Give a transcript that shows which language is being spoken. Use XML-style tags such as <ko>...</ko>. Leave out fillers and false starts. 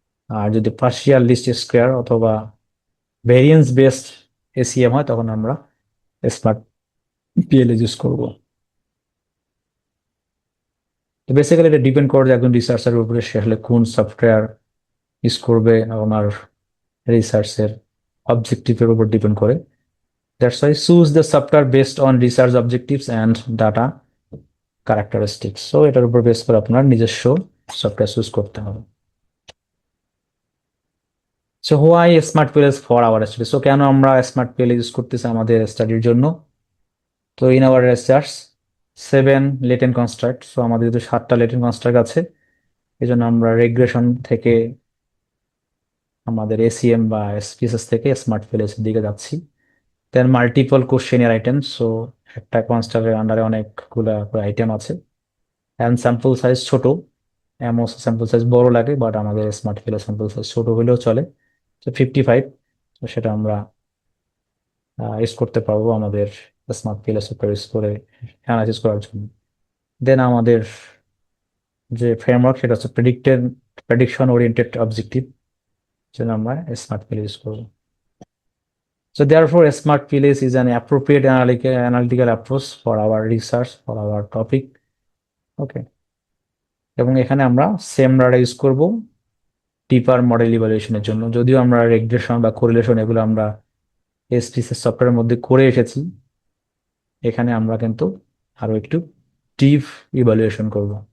<bn>আর যদি partial list square অথবা variance based ACM হয় তখন আমরা স্মার্ট পিএলএস ইউজ করব। তো বেসিক্যালি এটা ডিপেন্ড করে যে একজন রিসার্চারের উপরে সে আসলে কোন সফটওয়্যার ইউজ করবে, ওনার রিসার্চের অবজেক্টিভের উপর ডিপেন্ড করে।</bn> <en>That's why choose the software based on research objectives and data characteristics.</en> <bn>So এটার উপর বেস করে আপনার নিজস্ব সফটওয়্যার চুজ করতে হবে।</bn> <en>So why smart PLS for our study?</en> <bn>So কেন আমরা স্মার্ট PLS ইউজ করতেছি আমাদের স্টাডির জন্য?</bn> <en>তো in our research 7 latent construct,</en> <bn>so আমাদের যেহেতু 7টা লেটেন্ট কনস্ট্রাক্ট আছে এই জন্য আমরা রেগ্রেশন থেকে আমাদের এসিএম বা এসপিএসএস থেকে স্মার্ট PLS এর দিকে যাচ্ছি। দেন মাল্টিপল কোশ্চেনিয়ার আইটেম, সো একটা কনস্ট্রাক্টের আন্ডারে অনেকগুলা আইটেম আছে। অ্যান্ড স্যাম্পল সাইজ ছোট, এমও স্যাম্পল সাইজ বড় লাগে, বাট আমাদের স্মার্ট ফিলের স্যাম্পল সাইজ ছোট হলেও চলে। তো 55, তো সেটা আমরা ইউজ করতে পারবো আমাদের স্মার্ট ফিলে সুপার ইউজ করে অ্যানালাইসিস করার জন্য। দেন আমাদের যে ফ্রেমওয়ার্ক সেটা হচ্ছে প্রেডিকশন ওরিয়েন্টেড অবজেক্টিভ, জন্য আমরা স্মার্ট ফিল ইউজ করবো।</bn> <en>So therefore, smart PLS is an appropriate analytical approach for our research, for our topic. Okay.</en> <bn>এবং এখানে আমরা সেম ডাটা ইউজ করব ডিপার মডেল ইভালুয়েশনের জন্য। যদিও আমরা রেগ্রেশন বা কোরিলেশন এগুলো আমরা এসপিএস সফটওয়্যারের মধ্যে করে এসেছি, এখানে আমরা কিন্তু আরো একটু প্রেডিক্টিভ ইভালুয়েশন করব।</bn>